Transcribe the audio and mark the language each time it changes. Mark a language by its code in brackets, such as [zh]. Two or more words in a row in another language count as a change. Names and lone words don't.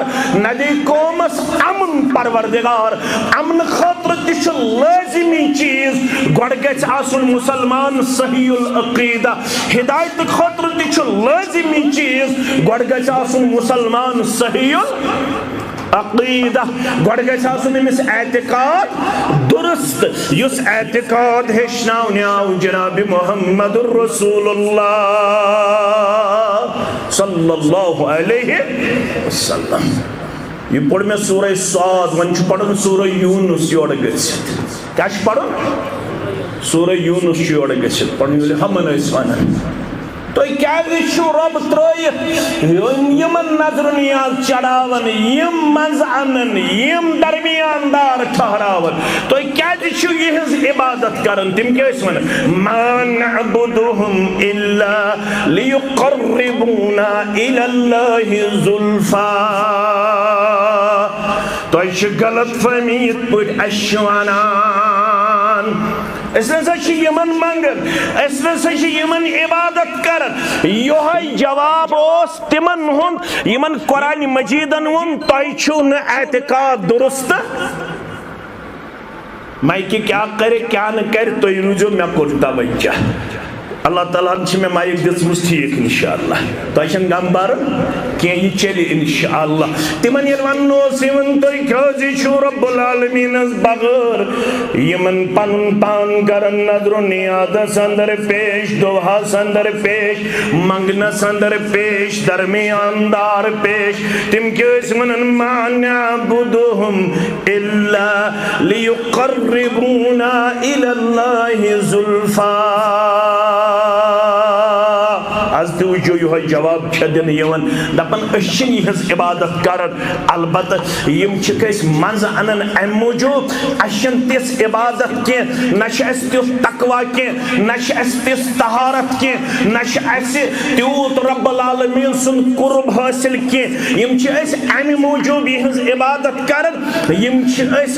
[ks] نہ دی قومس امن پروردگار امن خٲطرٕ تہِ چھُ لٲزمی چیٖز گۄڈٕ گژھِ آسُن مُسلمان صحیح العقیدہ ہدایت خٲطرٕ تہِ چھُ لٲزمی چیٖز گۄڈٕ گژھِ آسُن مُسلمان صحیح عقیدہ گۄڈٕ گژھِ آسُن أمِس اعتقاد درست یُس اعتقاد ہیٚچھناونہِ آو جناب محمد رسول اللہ [ar] صلی اللہ علیہ وسلم [ks] یہ پڑھ میں سورہ صاد وۄنۍ چھُ پڑھن سورہ یونس یورٕ گٔژھِتھ کیٛاہ چھُ پڑھن سورہ یونس چھُ یورٕ گٔژھِتھ پڑھن ییٚلہِ ہمن ٲسۍ ونان تُہۍ کیٛازِ چھُو رۄب ترٲیِتھ یِمن نظر نیاز چڑاون یِم منٛز انن یِم درمیان دار ٹھہراون تُہۍ کیٛازِ چھِو یِہنٛز عبادت کران تِم کیٛاہ ٲسۍ ونان [ar] ما نعبدهم الا ليقربونا الى الله زلفى [ks] تُہۍ چھِ غلط فہمی یِتھ پٲٹھۍ اَسہِ چھِ ونان [ur] اس نے سے [ks] یمن منگن [ur] اس نے سے [ks] یمن عبادت کرن یوہی جواب اوس تمن ہن یمن قرآن مجیدن ون تۄہہِ چھُو نہٕ اعتقاد درست [ur] مائکہِ کیا کرے کیا نہ کرے [ks] تُہۍ روٗزِو مےٚ کوٚر توجہ اللہ تعالیٰ چھِ مےٚ مایک دِژمٕژ ٹھیٖک انشاءاللہ تۄہہِ چھَنہٕ غم بَرُن کینٛہہ یہِ چلہِ انشاءاللہ تِمن ییٚلہِ وننہٕ اوس یِوان تُہۍ کیٛازِ چھُو رب العالمیٖنس بغٲر یِمن پنُن پان کران نظر و نیادس اندر پیش دُعاہس اندر پیش منگنس اندر پیش درمیان دار پیش تِم کیٛاہ ٲسۍ ونان [ar] ما نعبدهم الا ليقربونا الى الله زلفى [ks] آز تہِ وٕچھو یِہوے جواب چھِ دِنہٕ یِوان دپان أسۍ چھِنہٕ یِہٕنٛز عبادت کران البتہ یِم چھِکھ أسۍ منٛزٕ انان اَمہِ موٗجوٗب اَسہِ چھَنہٕ تِژھ عبادت کینٛہہ نہ چھِ اَسہِ تیُتھ تقوا کینٛہہ نہ چھِ اَسہِ تِژھ طہارت کینٛہہ نہ چھِ اَسہِ تیوٗت رب العالمیٖن سُنٛد قُرب حٲصِل کینٛہہ یِم چھِ أسۍ اَمہِ موٗجوٗب یِہٕنٛز عبادت کران یِم چھِ أسۍ